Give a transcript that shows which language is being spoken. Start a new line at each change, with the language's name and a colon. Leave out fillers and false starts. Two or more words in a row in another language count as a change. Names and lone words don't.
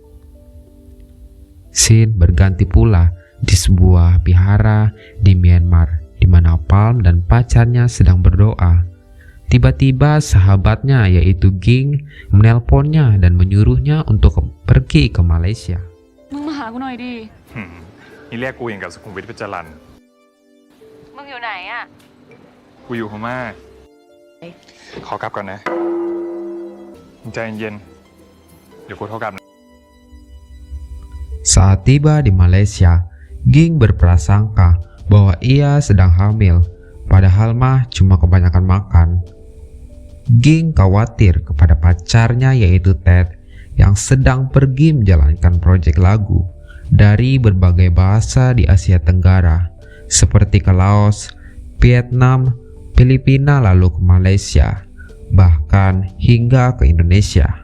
Indonesian: Scene berganti pula di sebuah vihara di Myanmar di mana Palm dan pacarnya sedang berdoa. Tiba-tiba sahabatnya yaitu Ging menelponnya dan menyuruhnya untuk pergi ke Malaysia.
Thai: มึงมาหากูหน่อยดิ นี่เรียกกูอย่างกับสุขุมวิทพิจรัน มึงอยู่ไหนอะ กูอยู่พม่าขอกลับก่อนนะมึงใจเย็นๆเดี๋ยวกูโทรกลับนะ
Indonesian: Saat tiba di Malaysia, Ging berprasangka bahwa ia sedang hamil, padahal mah cuma kebanyakan makan. Ging khawatir kepada pacarnya yaitu Ted yang sedang pergi menjalankan proyek lagu dari berbagai bahasa di Asia Tenggara seperti ke Laos, Vietnam, Filipina lalu ke Malaysia, bahkan hingga ke Indonesia.